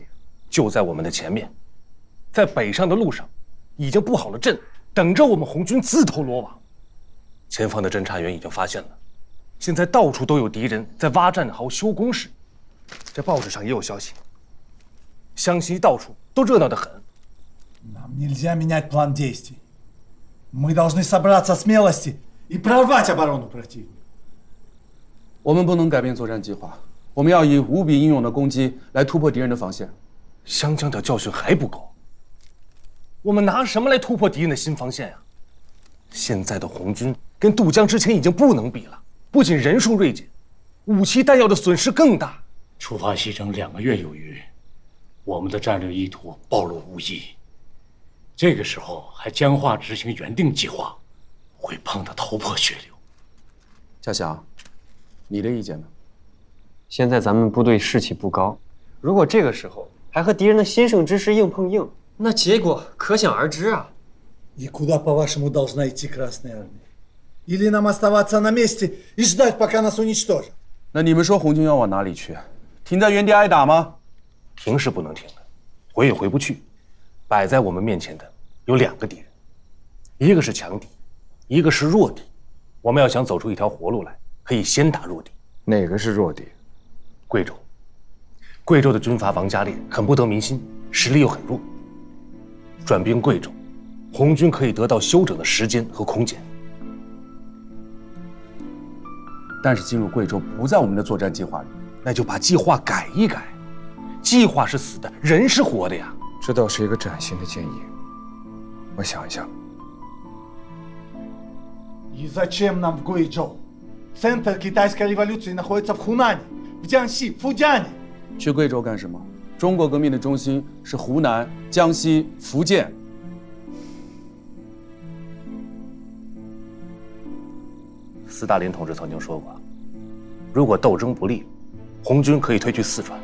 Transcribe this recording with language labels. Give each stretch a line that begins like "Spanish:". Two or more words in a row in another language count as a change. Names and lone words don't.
Chinese: 就在我们的前面，在北上的路上，已经布好了阵，等着我们红军自投罗网。前方的侦察员已经发现了。现在到处都有敌人在挖战壕、修工事，这报纸上也有消息。湘西到处都热闹得很。
Russian: Нам нельзя менять план действий. Мы должны собраться смелости и прорвать оборону противника.
Chinese: 我们不能改变作战计划，我们要以无比英勇的攻击来突破敌人的防线。湘江的教训还不够，我们拿什么来突破敌人的新防线呀？现在的红军跟渡江之前已经不能比了。不仅人数锐减，武器弹药的损失更大。出发西征2个月有余，我们的战略意图暴露无遗。这个时候还僵化执行原定计划，会碰得头破血流。嘉祥，你的意见呢？现在咱们部队士气不高，如果这个时候还和敌人的新生之师硬碰硬，那结果可想而知啊。
Russian: И куда, по-вашему, должна идти Красная Армия? Или нам оставаться на месте и ждать, пока нас уничтожат?
Chinese: 那你们说红军要往哪里去？停在原地挨打吗？停是不能停的，回也回不去。摆在我们面前的有2个敌人，一个是强敌，一个是弱敌。我们要想走出一条活路来，可以先打弱敌。哪个是弱敌？贵州。贵州的军阀王家烈很不得民心，实力又很弱。转兵贵州， 红军可以得到休整的时间和空间。但是进入贵州不在我们的作战计划里，那就把计划改一改。计划是死的，人是活的呀。这倒是一个崭新的建议，我想一想。
Russian: И зачем нам в Гуйчжоу? Центр китайской революции находится в Хунане, в Jiangxi, в Фудяне.
Chinese: 去贵州干什么？中国革命的中心是湖南、江西、福建。斯大林同志曾经说过，如果斗争不利，红军可以退去四川。